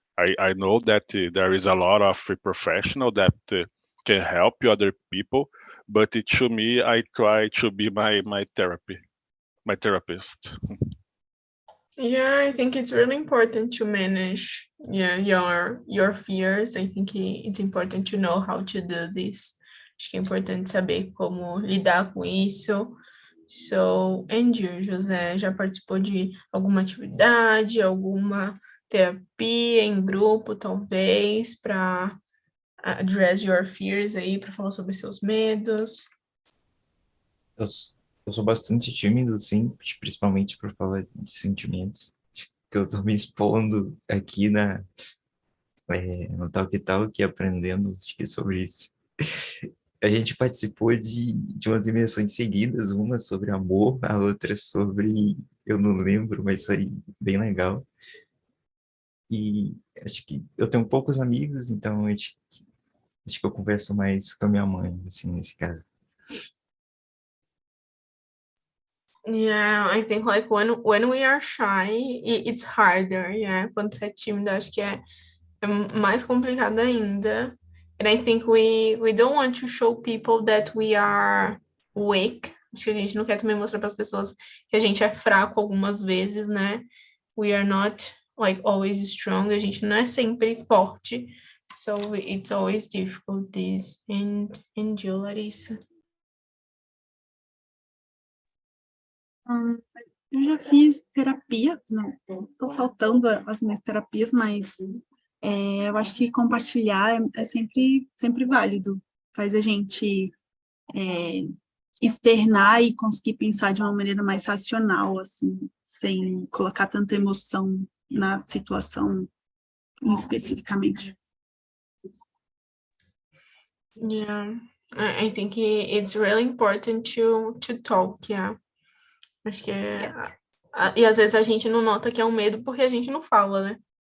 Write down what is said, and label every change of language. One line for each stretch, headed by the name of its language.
English: I know that there is a lot of professional that can help other people, but to me, I try to be my therapist. Yeah, I think it's really important to manage your fears. I think it's important to know how to do this.
Portuguese: Acho que é importante saber como lidar com isso.
English: So, and you,
Portuguese: José, já participou de alguma atividade, alguma terapia em grupo, talvez, para
English: address your fears
Portuguese: aí, para falar sobre seus medos? Eu sou bastante tímido, sim, principalmente por falar de sentimentos. Acho que eu tô me expondo aqui no TALKNTALK, aprendendo acho que sobre isso. A gente participou de umas imersões seguidas, uma sobre amor, a outra sobre, eu não lembro, mas foi bem legal. E acho que eu tenho poucos amigos, então acho que Acho que eu converso mais com a minha mãe, assim, nesse caso.
English: Yeah, I think like when we are shy, it's harder, yeah.
Portuguese: Quando você é tímido, acho que é mais complicado ainda.
English: And I think we don't want to show people that we are weak.
Portuguese: Acho que a gente não quer também mostrar para as pessoas que a gente é fraco algumas vezes, né?
English: We are not like always strong.
Portuguese: A gente não é sempre forte.
English: So it's always difficult this. And you, Larissa?
Portuguese: Eu já fiz terapia, não, estou faltando as minhas terapias, mas eu acho que compartilhar é sempre válido. Faz a gente externar e conseguir pensar de uma maneira mais racional, assim, sem colocar tanta emoção na situação especificamente.
English: Yeah, I think it's really important to talk, yeah.
Portuguese: Acho que e às vezes a gente não nota que é um medo porque a gente não fala, né?